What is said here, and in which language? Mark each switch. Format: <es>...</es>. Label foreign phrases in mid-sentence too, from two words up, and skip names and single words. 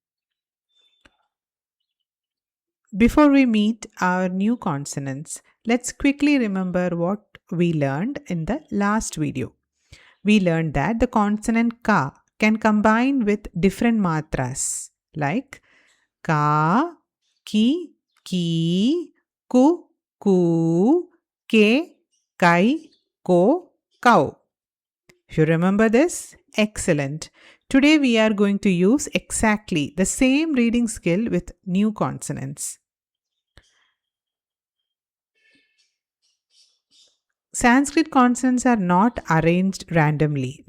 <en>Before we meet our new consonants, let's quickly remember what we learned in the last video. We learned that the consonant ka can combine with different matras like ka, ki, ku, ke, kai, ko, kau. If you remember this, excellent. Today we are going to use exactly the same reading skill with new consonants. Sanskrit consonants are not arranged randomly.</en>